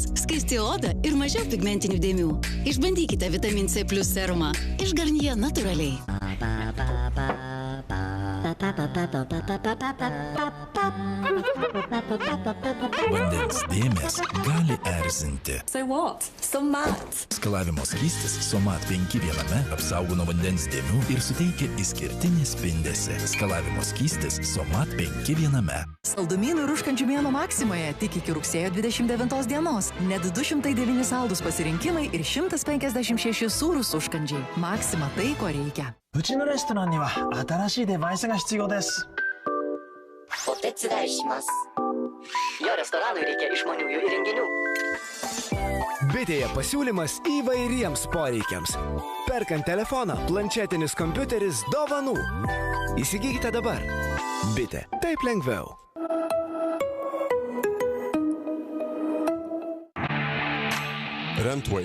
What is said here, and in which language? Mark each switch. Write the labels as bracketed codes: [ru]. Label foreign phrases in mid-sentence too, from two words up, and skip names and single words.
[lt] Skaisti oda ir mažiau pigmentinių dėmių. Išbandykite Vitamin C+ serumą. Iš Garnier natūraliai. Vandens dėmės gali erzinti. [en] So what? [lt] Somat. Skalavimo skystis Somat 5 viename apsaugo nuo vandens dėmių ir suteikia išskirtinį spindesį. Skalavimo skystis Somat 5 viename. Saldumynų ir užkandžių mėnuo Maksimoje tik iki rugsėjo 29 dienos. Net 209 saldus pasirinkimai ir 156 sūrūs užkandžiai. Maksima tai, ko reikia. [ja] うちのレストランには新しいデバイスが必要です。お手伝いします。 [lt] Jo restoranui reikia išmaniųjų įrenginių. Bitėje pasiūlymas įvairiems poreikiams. Perkant telefoną, planšetinis kompiuteris, dovanų. Įsigykite dabar. Bitė. Taip lengviau. Rentway.